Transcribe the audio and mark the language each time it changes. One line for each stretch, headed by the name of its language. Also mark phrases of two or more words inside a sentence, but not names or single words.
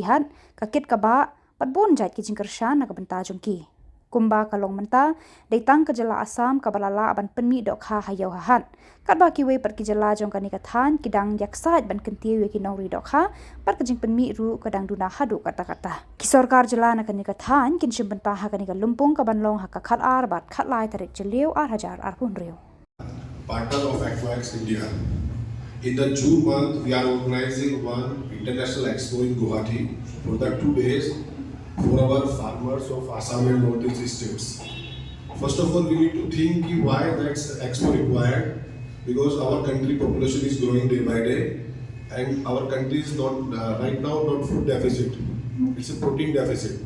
Khasi: hat ka kit ka ba bat bon jait ki jing kershan na ka benta jongki kumba kalong menta dei tang ka jala Assam ka balala ban penmi Dohkha ha yau ha hat kat ba ki we pat ki jala jong ka ni ka than ki dang yak sait ban kentiu yaki nori Dohkha pat ka jing penmi ru ka dang duna hadu kata kata ki sarkar jala na ka ni ka than kin shim benta ha ka ni ka lumpung ka ban long ha ka khat ar bat khat lai tarik jeliu ar hajar ar pun riu
English: partner of Aquax India. In the June month, we are organizing one international expo in Guwahati for the 2 days for our farmers of Assam and Northeast states. First of all, we need to think why that expo required, because our country population is growing day by day, and our country is not right now not food deficit; it's a protein deficit.